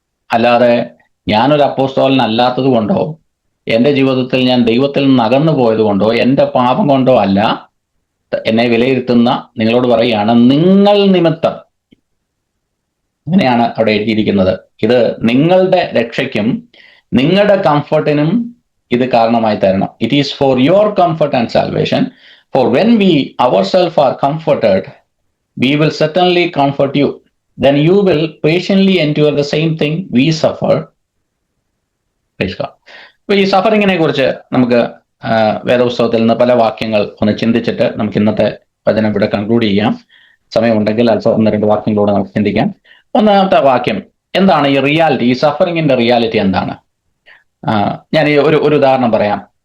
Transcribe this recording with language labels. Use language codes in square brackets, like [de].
[ml] അല്ലാതെ ഞാനൊരു അപ്പോസ്തലനല്ലാത്തത് കൊണ്ടോ എൻ്റെ ജീവിതത്തിൽ ഞാൻ ദൈവത്തിൽ നിന്ന് അകന്നു പോയത് കൊണ്ടോ എൻ്റെ പാപം കൊണ്ടോ അല്ല എന്നെ വിലയിരുത്തുന്ന നിങ്ങളോട് പറയുകയാണ്, നിങ്ങൾ നിമിത്തം. അങ്ങനെയാണ് അവിടെ എഴുതിയിരിക്കുന്നത്. ഇത് നിങ്ങളുടെ രക്ഷയ്ക്കും നിങ്ങളുടെ കംഫർട്ടിനും ഇത് കാരണമായി തരണം. [en] It is for your comfort and salvation. For when we ourselves are comforted, we will certainly comfort you. Then you will patiently endure the same thing we suffer. [ml] അപ്പൊ ഈ സഫറിങ്ങിനെ കുറിച്ച് നമുക്ക് വേദപുസ്തകത്തിൽ നിന്ന് പല വാക്യങ്ങൾ ഒന്ന് ചിന്തിച്ചിട്ട് നമുക്ക് ഇന്നത്തെ വചനം ഇവിടെ കൺക്ലൂഡ് ചെയ്യാം. സമയമുണ്ടെങ്കിൽ അല്പം 1-2 വാക്യങ്ങളോട് നമുക്ക് ചിന്തിക്കാം. 1-ാമത്തെ വാക്യം എന്താണ് ഈ റിയാലിറ്റി, ഈ സഫറിങ്ങിന്റെ റിയാലിറ്റി എന്താണ്? ഞാൻ ഈ ഒരു ഉദാഹരണം പറയാം.